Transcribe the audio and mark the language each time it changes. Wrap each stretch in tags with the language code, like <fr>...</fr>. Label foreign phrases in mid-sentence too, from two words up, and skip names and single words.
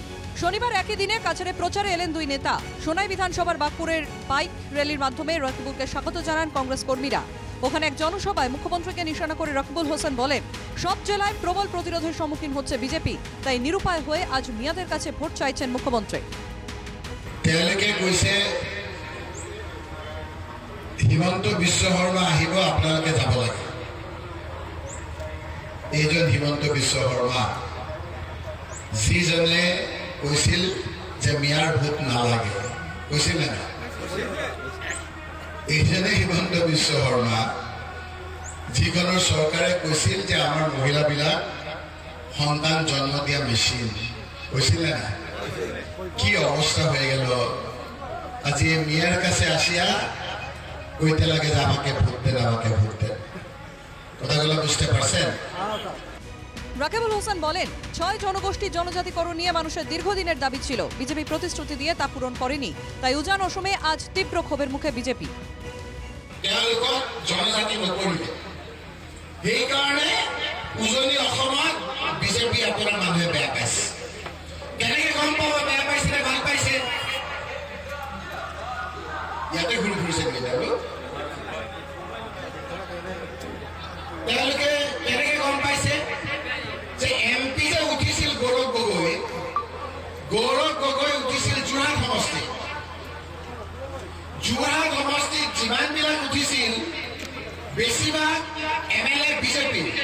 <bn>শনিবার একই দিনে কাছাড়ে প্রচারে এলেন দুই নেতা। সোনাই বিধানসভার বাঁকুড়ের বাইক র্যালির মাধ্যমে রকিবুলকে স্বাগত জানান কংগ্রেস কর্মীরা। ওখানে এক জনসভায় মুখ্যমন্ত্রীকে নিশানা করে রকিবুল হোসেন বলেন, সব জেলায় প্রবল প্রতিরোধের সম্মুখীন হচ্ছে বিজেপি, তাই নিরুপায় হয়ে আজ মিয়াদের কাছে ভোট চাইছেন মুখ্যমন্ত্রী।</bn> <as>হিমন্ত বিশ্ব শৰ্মা আহিব, আপোনালোকে যাব লাগে। এইজন হিমন্ত বিশ্ব শৰ্মা যিজনে কৈছিল যে মিয়াৰ ভোট নালাগে, কৈছিল নে নাই? এইজনে হিমন্ত বিশ্ব শৰ্মা যিখনৰ চৰকাৰে কৈছিল যে আমাৰ মহিলাবিলাক সন্তান জন্ম দিয়া মেচিন, কৈছিল নে নাই?</as> <bn>কি অৱস্থা হয়ে গেল। আজি মিয়ার কাছে আসিয়া কইতে লাগে যে আমাকে ভোট দেন, আমাকে ভোট দেন। কথাগুলো বুঝতে পারছেন? রকিবুল হোসেন বলেন, ৬ জনগোষ্ঠী জনজাতিকরণ নিয়ে মানুষের দীর্ঘদিনের দাবি ছিল, বিজেপি প্রতিশ্রুতি দিয়ে তা পূরণ করেনি, তাই উজান অসমে আজ তীব্র ক্ষোভের মুখে বিজেপি।</bn> <as>জনজাতি নকৰিলে, সেইকাৰণে উজনি অসমত বিজেপি আপোনাৰ মানুহে বেয়া পাইছে। কেনেকে গম পাব বেয়া পাইছে নে ভাল পাইছে? ইয়াতে ঘূৰি ফুৰিছে তেওঁলোকে কেনেকে গম পাইছে যে এমপি যে উঠিছিল গৌৰৱ গগৈ উঠিছিল যোৰহাট সমষ্টিত যিমানবিলাক উঠিছিল বেছিভাগ MLA বিজেপি।</as>